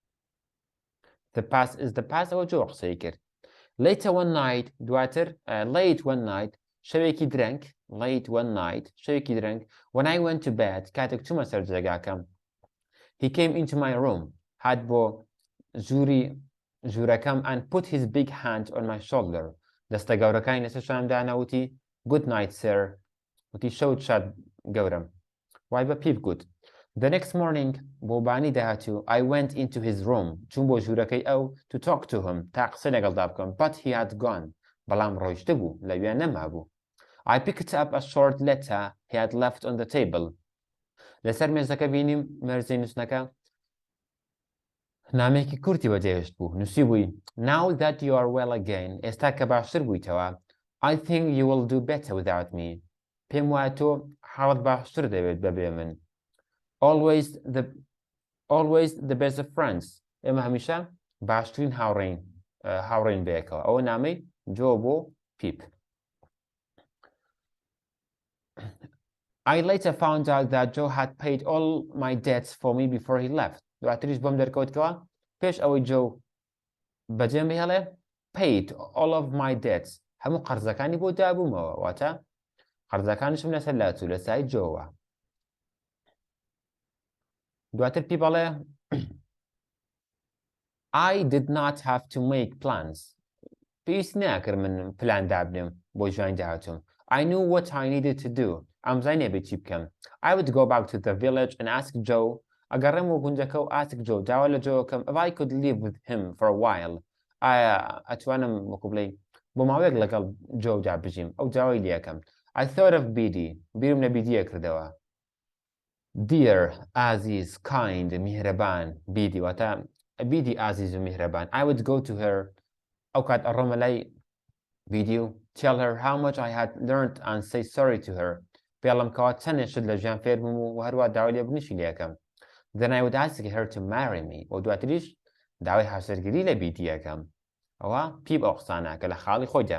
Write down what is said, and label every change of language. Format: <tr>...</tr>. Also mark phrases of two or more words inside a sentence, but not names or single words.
<en>The past is the past.</en> <ckb>ئەوە جۆ قسەی کرد.</ckb> <en>Later one night دواتر late one night</en> <ckb>شەوێکی درەنگ</ckb> <en>late one night</en> <ckb>شەوێکی درەنگ</ckb> <en>when I went to bed</en> <ckb>کاتێک چوومە سەر جێگاکەم</ckb> <en>he came into my room</en> <ckb>هات بۆ ژوورەکەم</ckb> <en>and put his big hand on my shoulder</en> <ckb>دەستە گەورەکانی لەسەر شامدانا وتی</ckb> <en>good night sir</en> <ckb>وتی شەوت شاد گەورم وای بە پیپ گوت.</ckb> <en>The next morning</en> <ckb>بۆ بانی داهاتوو</ckb> <en>I went into his room</en> <ckb>چوون بۆ ژوورەکەی ئەو</ckb> <en>to talk to him</en> <ckb>تا قسە لەگەڵدا بکەم</ckb> <en>but he had gone</en> <ckb>بەڵام ڕۆیشتە بوو لەوێ نەمابوو.</ckb> <en>I picked up a short letter he had left on the table.</en> <ckb>لەسەر مێزەکە بینیم مەرزەی نووسنەکە نامێکی کورتی بەجێهێشت بوو. نووسی بووی</ckb> <en>Now that you are well again</en> <ckb>ئێستا کە باشتر بوویتەوە</ckb> <en>I think you will do better without me.</en> <ckb>پێم وایە تۆ حاڵت باشتر دەوێت بەبێ من.</ckb> <en>Always the best of friends.</en> <ckb>ئێمە هەمیشە باشترین هاوڕێین بەیەکەوە. ئەوە نامەی جۆ بۆ پیپ.</ckb> <en>I later found out that Joe had paid all my debts for me before he left.</en> <ckb>دواتریش بۆم دەرکەوتکەوە پێش ئەوەی جۆ بەجێم بهێڵێ</ckb> <en>paid all of my debts</en> <ckb>هەموو قەرزەکانی بۆ دابوومەوە واتە قەرزەکانشم لەسەر لاتوو لە سای جۆوە. دواتر پی بەڵێ</ckb> <en>I did not have to make plans.</en> <ckb>پێویست ناکرد من پلان دابنێم بۆ ژیانی داهاتووم.</ckb> <en>I knew what I needed to do.</en> <ckb>ئەمزای نەبێت چی بکەم.</ckb> <en>I would go back to the village and ask Joe.</en> <ckb>ئەگەڕێم بۆ گوندەکە و</ckb> <en>ask Joe</en> <ckb>داوا لە جۆکەم</ckb> <en>if I could live with him for a while.</en> <ckb>ئەتوانم وەکو بڵێ بۆ ماوەیەک لەگەڵ جۆدا بژیم. ئەو داوای لێەکەم.</ckb> <en>I thought of</en> <ckb>بیدی. بیرم لە بیدیە کردەوە.</ckb> <en>Dear, عزیز, kind, میهرەبان.</en> <ckb>بیدی واتە بیدی عزیز و میهرەبان.</ckb> <en>I would go to her.</en> <ckb>ئەو کات ئەڕۆمە لای بیدی و</ckb> <en>tell her how much I had learned and say sorry to her.</en> <ckb>پێڵم کەوا چەندێک شت لە ژیان فێر بووم و هەروە داوای لێبوونیشی لێەکەم.</ckb> <en>Then I would ask her to marry me.</en> <ckb>و دواتریش داوای هاوسەرگیری لە بیدیەکەم. ئەوە پیپ ئەو قسانە کە لە خاڵی خۆیدا.</ckb>